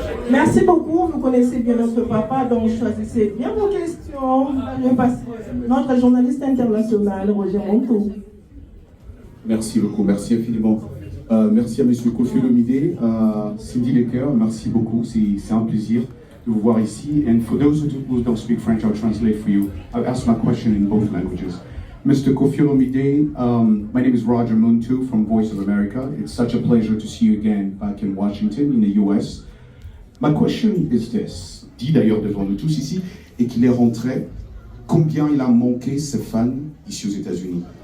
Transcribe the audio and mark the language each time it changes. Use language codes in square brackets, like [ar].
[fr] Merci beaucoup, vous connaissez bien notre papa, donc choisissez bien vos questions. Je vais passer notre journaliste international, Roger Montou. Merci beaucoup, merci infiniment. Merci à M. Kofi Olomide, Cindy Leclerc, merci beaucoup, c'est un plaisir de vous voir ici. [en] And for those who don't speak French, I'll translate for you. I'll ask my question in both languages. Mr. Kofi Olomide, my name is Roger Muntu from Voice of America. It's such a pleasure to see you again back in Washington, in the US. My question is this, [fr] dit d'ailleurs devant nous tous ici, et qu'il est rentré, combien il a manqué ses fans ici aux États-Unis?